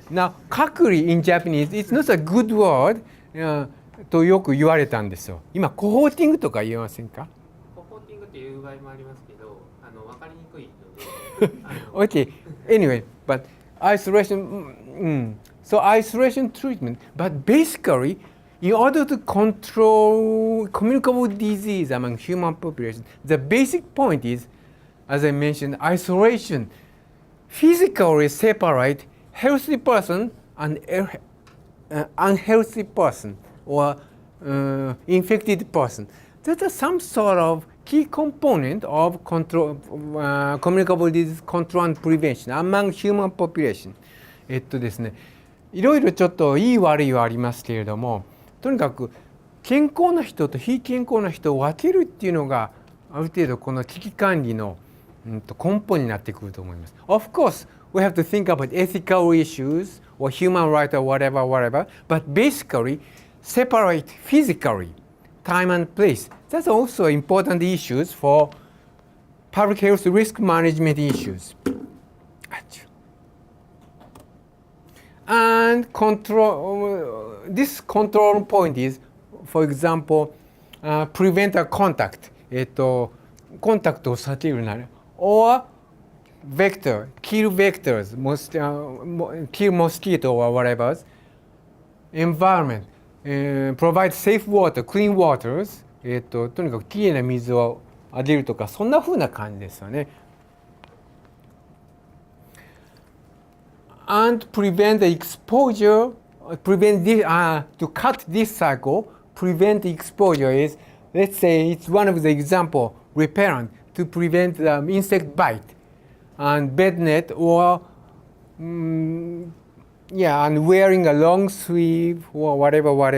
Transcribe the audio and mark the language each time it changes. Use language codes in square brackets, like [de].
[en] Now, 隔離 in Japanese, it's not a good word、 [ja] とよく言われたんですよ。今、コホーティングとか言えませんか？コホーティングっていう場合もありますけど、分かりにくいので。 [en] Okay, anyway, but isolation, so isolation treatment, but basically, in order to control communicable disease among human population, the basic point is, as I mentioned, isolation. Physically separate healthy person and unhealthy person or infected person. That is some sort of key component of control, communicable disease control and prevention among human population. [ja] ですね、いろいろちょっといい悪いはありますけれども、とにかく健康な人と非健康な人を分けるっていうのがある程度この危機管理の根本になってくると思います。 [en] Of course, we have to think about ethical issues or human rights or whatever, but basically separate physically time and place. That's also important issues for public health risk management issues. And control, this control point is, for example, prevent a contact. [ja] コンタクトを避けるなら [en] or vector, kill vectors, kill mosquito or whatever. Environment, provide safe water, clean waters. [ja] とにかくきれいな水をあげるとかそんな風な感じですよね。 [en] And prevent the exposure, prevent this, to cut this cycle, prevent the exposure is, let's say it's one of the example, repellent to prevent insect bite and bed net or and wearing a long sleeve or whatever.